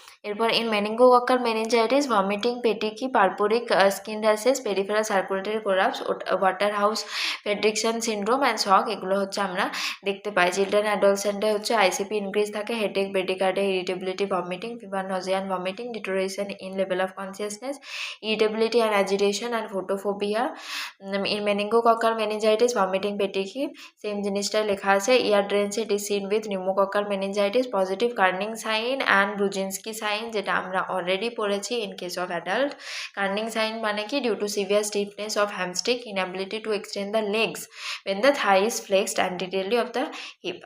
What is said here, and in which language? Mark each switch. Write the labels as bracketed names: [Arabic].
[English] এরপর in meningococcal meningitis, vomiting, petechiae, purpuric skin rashes, peripheral circulatory collapse, Waterhouse Friderichsen syndrome and shock, এগুলো হচ্ছে আমরা দেখতে পাই। চিলড্রেন অ্যাডোলসেন্টে হচ্ছে আইসিপি ইনক্রিজ থাকে, headache, bradycardia, irritability, vomiting, fever, nausea and vomiting, deterioration in level of consciousness, irritability and agitation and photophobia. In meningococcal meningitis, vomiting, petechiae, [Bangla] same জিনিসটাই লেখা আছে। [English] ear ড্রেনসেট is seen with pneumococcal meningitis, positive Kernig sign and Brudzinski sign, [Bangla] যেটা আমরা already পড়েছি [English] In case of adult. Kernig sign মানে কি, due to severe stiffness of hamstring, inability to extend the legs when the thigh is flexed anteriorly of the hip.